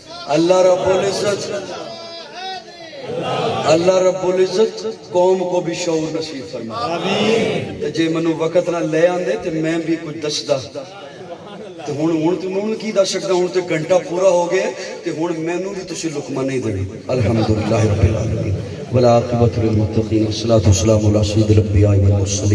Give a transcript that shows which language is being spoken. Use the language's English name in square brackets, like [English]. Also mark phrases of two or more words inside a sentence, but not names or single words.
[Punjabi] اللہ رب العزت قوم کو بھی شعور نصیب فرما تے جے منو وقت نہ لے آندے تے میں بھی کچھ دسدا تے ہن کی دس سکدا ہن تے گھنٹہ پورا ہو گیا تے ہن مینوں بھی تسی لقمہ نہیں دینی [Arabic] الحمدللہ رب العالمین والعاقبۃ للمتقین والصلاۃ والسلام علی سید الانبیاء والمرسلین